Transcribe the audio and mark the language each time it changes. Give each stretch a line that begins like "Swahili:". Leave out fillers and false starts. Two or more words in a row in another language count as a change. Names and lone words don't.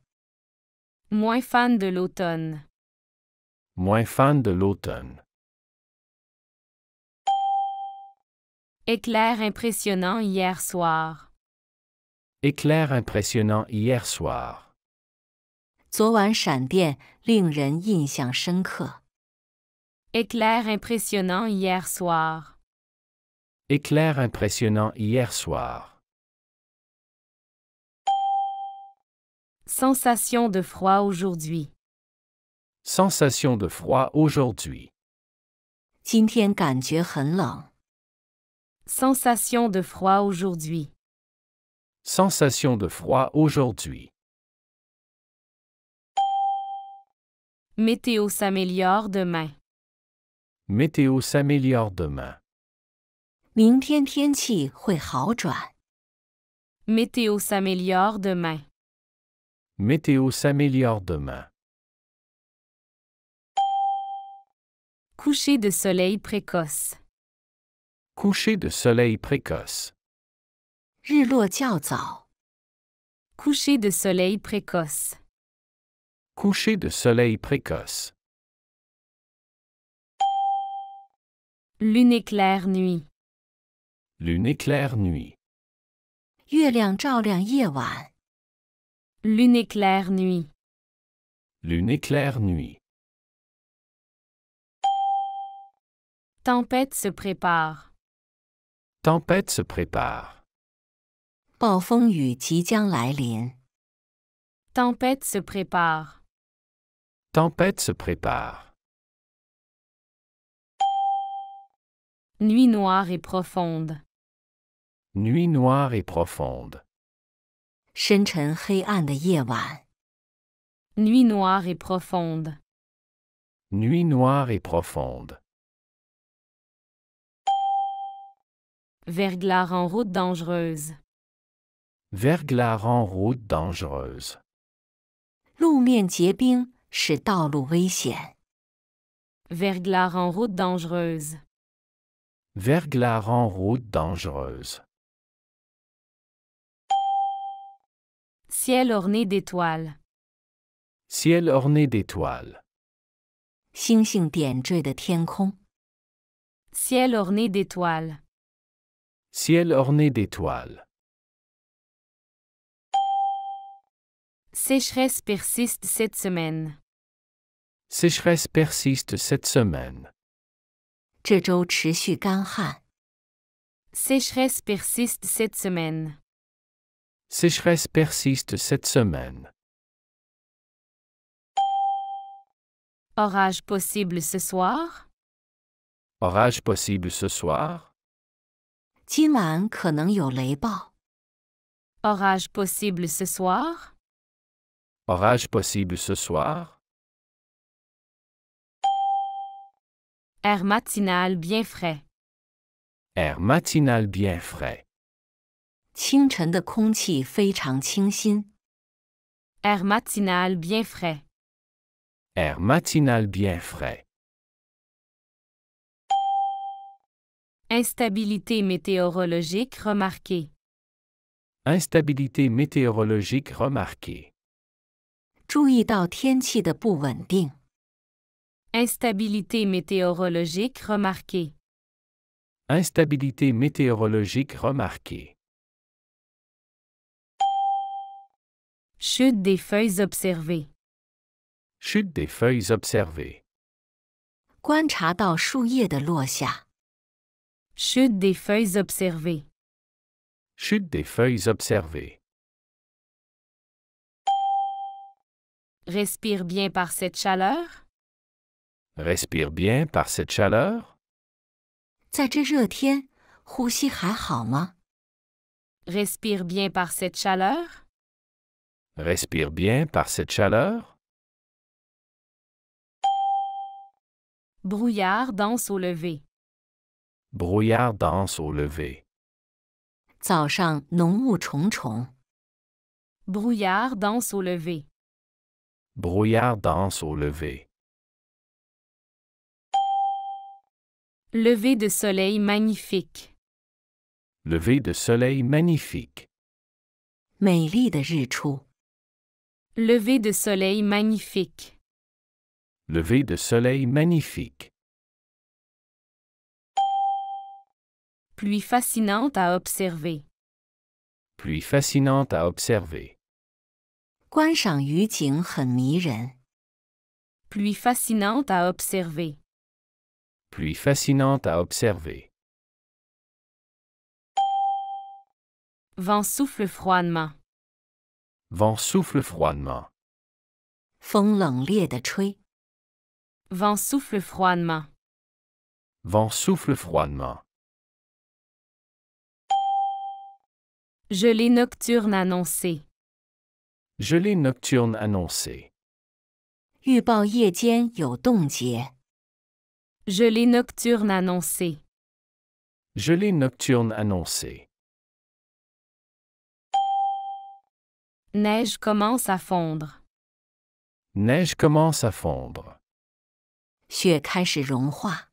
French: Moins fan de l'automne. Moins fan de l'automne. Éclair impressionnant hier soir. Éclair impressionnant hier soir.
Chinese: 昨晚闪电令人印象深刻。
French: Éclair impressionnant hier soir. Éclair impressionnant hier soir. Sensation de froid aujourd'hui. Sensation de froid aujourd'hui.
Chinese: 今天感觉很冷。
French: Sensation de froid aujourd'hui. Sensation de froid aujourd'hui. Météo s'améliore demain. Météo s'améliore demain.
Chinese: 明天天气会好转。
French: Météo s'améliore demain. Météo s'améliore demain. Coucher de soleil précoce. Coucher de soleil précoce.
Chinese: 日落较早。
French: Coucher de soleil précoce. Coucher de soleil précoce. Lune éclair nuit. Lune éclair nuit.
Chinese: 月亮照亮夜晚。
French: Lune éclair nuit. Lune éclair nuit. Tempête se prépare. Tempête se prépare.
Chinese: 暴风雨即将来临。
French: Tempête se prépare. Tempête se prépare. Nuit noire et profonde. Nuit noire et profonde.
Chinese: 深沉黑暗的夜晚。
French: Nuit noire et profonde. Nuit noire et profonde. Verglas en route dangereuse. Verglas en route dangereuse.
Chinese: 路面结冰使道路危险。
French: Verglas en route dangereuse. Verglas en route dangereuse. Ciel orné d'étoiles. Ciel orné d'étoiles.
Chinese: 星星点缀的天空。
French: Ciel orné d'étoiles. Ciel orné d'étoiles. Sécheresse persiste cette semaine. Sécheresse persiste cette semaine.
Chinese: 这周持续干旱。
French: Sécheresse persiste cette semaine. Sécheresse persiste cette semaine. Orage possible ce soir. Orage possible ce soir.
Chinese: 今晚可能有雷暴。
French: Orage possible ce soir. Orage possible ce soir. Air matinal bien frais. Air matinal bien frais.
Chinese: 清晨的空气非常清新。
French: Air matinal bien frais. Air matinal bien frais. Instabilité météorologique remarquée. Instabilité météorologique remarquée.
Chinese: 注意到天气的不稳定。
French: Instabilité météorologique remarquée. Instabilité météorologique remarquée. Chute des feuilles observées. Chute des feuilles observées.
Chinese: 观察到树叶的落下。
French: Chute des feuilles observées. Chute des feuilles observées. Respire bien par cette chaleur. Respire bien par cette chaleur.
Chinese: 在这热天，呼吸还好吗？
French: Respire bien par cette chaleur. Respire bien par cette chaleur. Brouillard danse au lever. Brouillard danse au lever.
Chinese: 早上浓雾重重，
French: Brouillard danse au lever. Brouillard danse au lever. Lever de soleil magnifique. Lever de soleil magnifique.
Chinese: 美丽的日出，
French: Lever de soleil magnifique. Lever de soleil magnifique. Pluie fascinante à observer. Pluie fascinante à observer.
Chinese: 观赏雨景很迷人。
French: Pluie fascinante à observer. Pluie fascinante à observer. Vent souffle froidement. Vent souffle froidement.
Chinese: 风冷冽地吹，
French: Vent souffle froidement. Vent souffle froidement. Gelée nocturne annoncée. Gelée nocturne annoncée.
Chinese: 预报夜间有冻结。
French: Gelée nocturne annoncée. Gelée nocturne annoncée. Neige commence à fondre. Neige commence à fondre.
Chinese: 雪开始融化，